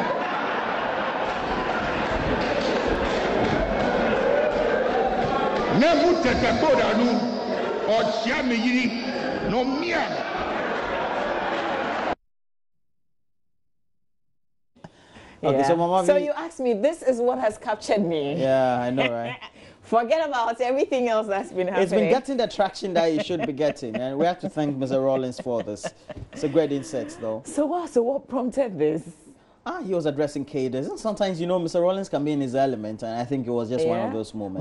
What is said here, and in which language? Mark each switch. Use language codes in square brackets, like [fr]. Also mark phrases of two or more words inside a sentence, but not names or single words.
[en] Nemutete Bodanu or Shami Yiri no Mia. Okay, so Mama, so you asked me, this is what has captured me. Yeah, I know, right? Forget about everything else that's been happening. It's been getting the traction that it should be getting, and we have to thank Mr. Rollins for this. It's a great insight, though. So what prompted this? He was addressing cadres, and sometimes, you know, Mr. Rollins can be in his element, and I think it was just one of those moments.